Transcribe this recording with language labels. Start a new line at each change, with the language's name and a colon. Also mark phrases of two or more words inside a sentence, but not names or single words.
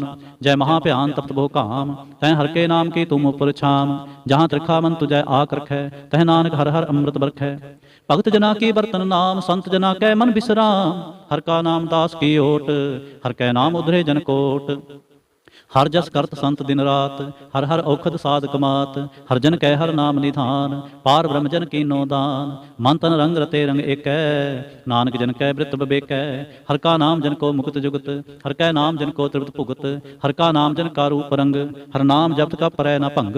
Punjabi: ਜੈ ਮਹਾ ਭਿਆਨ ਤਪਤ ਬਹੁ ਕਾਮ, ਤੈ ਹਰ ਕੇ ਨਾਮ ਕੀ ਤੁਮ ਉਪਰ ਛਾਮ। ਜਹਾਂ ਤ੍ਰਿਖਾ ਮਨ ਤੁਜੈ ਆਕ ਰਖੈ, ਤਹ ਨਾਨਕ ਹਰ ਹਰ ਅੰਮ੍ਰਿਤ ਬਰਖੈ। ਭਗਤ ਜਨਾ ਕੀ ਬਰਤਨ ਨਾਮ, ਸੰਤ ਜਨਾ ਕੈ ਮਨ ਬਿਸਰਾਮ। ਹਰ ਕਾ ਨਾਮ ਦਾਸ ਕੀ ਓਟ, ਹਰ ਕੈ ਨਾਮ ਉਧਰੇ ਜਨ ਕੋਟ। ਹਰ ਜਸ ਕਰਤ ਸੰਤ ਦਿਨ ਰਾਤ, ਹਰ ਹਰ ਅਉਖਦ ਸਾਧ ਕਮਾਤ। ਹਰ ਜਨ ਕੈ ਹਰ ਨਾਮ ਨਿਧਾਨ, ਪਾਰ ਬ੍ਰਹਮ ਜਨ ਕੀਨੋ ਦਾਨ। ਮਨ ਤਨ ਰੰਗ ਰਤੇ ਰੰਗ ਏਕੈ, ਨਾਨਕ ਜਨ ਕੈ ਬ੍ਰਿਤ ਬਿਬੇਕੈ। ਹਰ ਕਾ ਨਾਮ ਜਨ ਕੋ ਮੁਕੁਤ ਜੁਗਤ, ਹਰ ਕੈ ਨਾਮ ਜਨ ਕੋ ਤ੍ਰਿਵਤ ਭੁਗਤ। ਹਰ ਕਾ ਨਾਮ ਜਨ ਕਾ ਰੂਪ ਰੰਗ, ਹਰ ਨਾਮ ਜਪਤ ਕਾ ਪਰੈ ਨ ਭੰਗ।